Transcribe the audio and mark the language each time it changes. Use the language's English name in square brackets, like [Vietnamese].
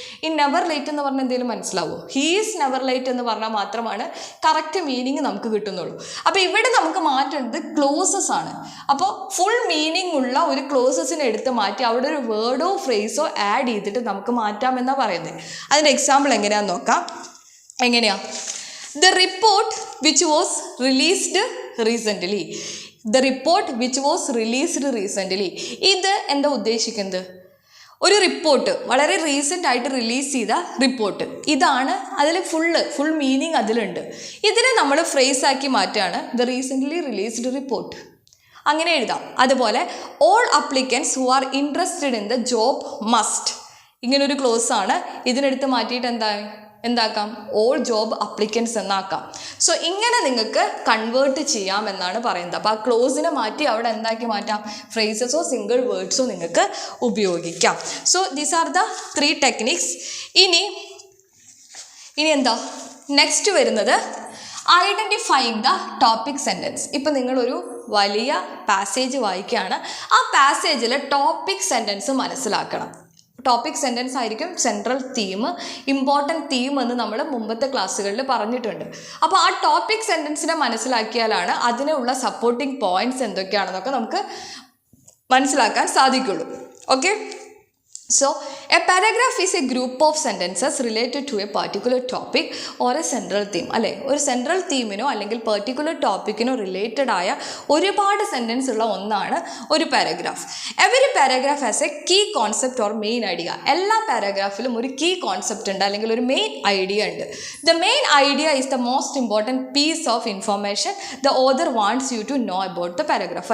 [Malayalam] ഈ never late എന്ന് പറഞ്ഞാൽ എന്തെങ്കിലും മനസ്സിലാവുമോ? [English] he's never late [Malayalam] എന്ന് പറഞ്ഞാൽ മാത്രമാണ് കറക്റ്റ് മീനിങ് നമുക്ക് കിട്ടുന്നുള്ളൂ. അപ്പോൾ ഇവിടെ നമുക്ക് മാറ്റേണ്ടത് ക്ലോസസ് ആണ്. അപ്പോൾ ഫുൾ മീനിങ് ഉള്ള ഒരു ക്ലോസസിനെ എടുത്ത് മാറ്റി അവിടെ ഒരു വേർഡോ ഫ്രേസോ ആഡ് ചെയ്തിട്ട് നമുക്ക് മാറ്റാമെന്നാണ് പറയുന്നത്. അതിൻ്റെ എക്സാമ്പിൾ എങ്ങനെയാണെന്ന് നോക്കാം. എങ്ങനെയാ? [English] The report which was released recently. The report which was released recently. [Malayalam] ഇത് എന്താ ഉദ്ദേശിക്കുന്നത്? ഒരു റിപ്പോർട്ട്, വളരെ റീസെൻ്റ് ആയിട്ട് റിലീസ് ചെയ്ത റിപ്പോർട്ട്, ഇതാണ്. അതിൽ ഫുൾ മീനിങ് അതിലുണ്ട്. ഇതിനെ നമ്മൾ ഫ്രേസ് ആക്കി മാറ്റുകയാണ്, [English] The recently released report. [Malayalam] അങ്ങനെ എഴുതാം. [English] അതുപോലെ all applicants who are interested in the job must. [Malayalam] ഇങ്ങനൊരു ക്ലോസ് ആണ്. ഇതിനെടുത്ത് മാറ്റിയിട്ട് എന്താക്കാം? [English] all job applicants [Malayalam] എന്നാക്കാം. സോ ഇങ്ങനെ നിങ്ങൾക്ക് കൺവേർട്ട് ചെയ്യാം എന്നാണ് പറയുന്നത്. അപ്പോൾ ആ ക്ലോസിനെ മാറ്റി അവിടെ എന്താക്കി മാറ്റാം? ഫ്രേസസോ സിംഗിൾ വേർഡ്സോ നിങ്ങൾക്ക് ഉപയോഗിക്കാം. [English] So these are the 3 techniques. [Malayalam] ഇനി എന്താ നെക്സ്റ്റ് വരുന്നത്? [English] Identifying the topic sentence. [Malayalam] ഇപ്പം നിങ്ങളൊരു വലിയ പാസേജ് വായിക്കുകയാണ്, ആ പാസേജിൽ ടോപ്പിക് സെൻറ്റൻസ് മനസ്സിലാക്കണം. ടോപ്പിക് സെൻറ്റൻസ് ആയിരിക്കും സെൻട്രൽ തീം, ഇമ്പോർട്ടൻറ്റ് തീം എന്ന് നമ്മൾ മുമ്പത്തെ ക്ലാസ്സുകളിൽ പറഞ്ഞിട്ടുണ്ട്. അപ്പോൾ ആ ടോപ്പിക് സെൻറ്റൻസിനെ മനസ്സിലാക്കിയാലാണ് അതിനുള്ള സപ്പോർട്ടിംഗ് പോയിൻറ്റ്സ് എന്തൊക്കെയാണെന്നൊക്കെ നമുക്ക് മനസ്സിലാക്കാൻ സാധിക്കുള്ളൂ. [English] Okay, so a paragraph is a group of sentences related to a particular topic or a central theme. [Malayalam] അല്ലേ, ഒരു സെൻട്രൽ തീമിനോ അല്ലെങ്കിൽ പെർട്ടിക്കുലർ ടോപ്പിക്കിനോ റിലേറ്റഡ് ആയ ഒരുപാട് സെൻറ്റൻസ് ഉള്ള ഒന്നാണ് ഒരു paragraph. [English] Every paragraph has a key concept or main idea. [Malayalam] എല്ലാ പാരഗ്രാഫിലും ഒരു കീ കോൺസെപ്റ്റ് ഉണ്ട്, അല്ലെങ്കിൽ ഒരു മെയിൻ ഐഡിയ ഉണ്ട്. [English] The main idea is the most important piece of information the author wants you to know about the paragraph.